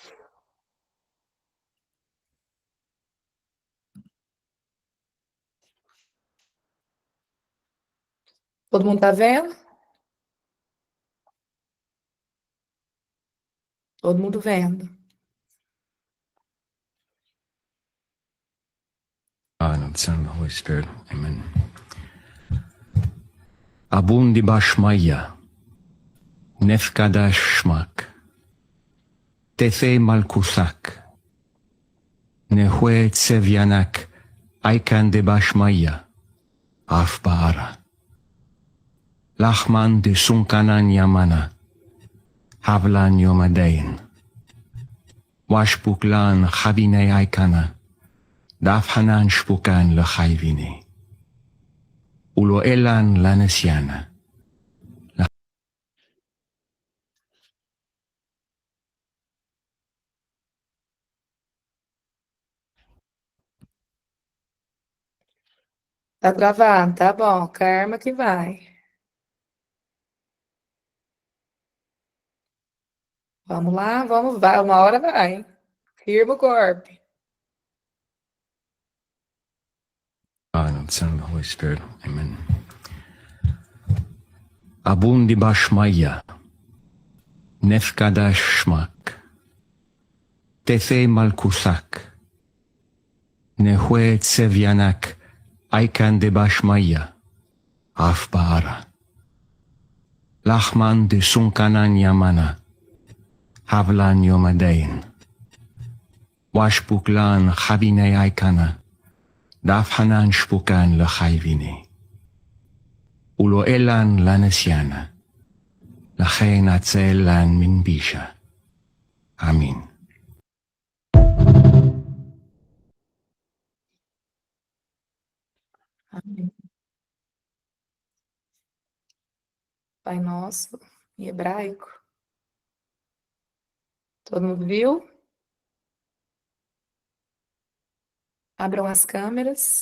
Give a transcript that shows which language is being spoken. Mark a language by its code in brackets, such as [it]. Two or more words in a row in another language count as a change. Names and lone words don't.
[pt] Todo mundo está vendo? Todo mundo vendo. [en] Father, and Son, and the Holy Spirit. Amen. [arc] Abundi Bashmaya, Nefkadash Shmak, Tefe Malkusak, Nehue Tsevianak, Aikan de Bashmaya, Afbaara. Lachman de Sunkanan Yamana, Havlan Yomadain, Washpuklan Chavine Aikana, Dafhanan Shpukan Lechayvine, Ulo Elan Lanesiana. [pt] Tá travado, tá bom. Calma que vai. Vamos lá, vamos, vai. Uma hora vai. Firma o corpo. [en] Father, and Son, and the Holy Spirit. Amen. [arc] Abundi Bashmaya, Nefkadash Shmak, Tefe Malkusak, Nehue Tsevianak, Aikan de Bashmaya, Afbaara. Lachman de Sunkanan Yamana, Havlan Yomadain, Washpuklan Chavine Aikana, Dafhanan Shpukan Lechayvine, Ulo Elan Lanesiana, Lachen Atzel Lan Min Bisha. Amin. [pt] Amém. Pai Nosso, em hebraico. Todo mundo viu? Abram as câmeras.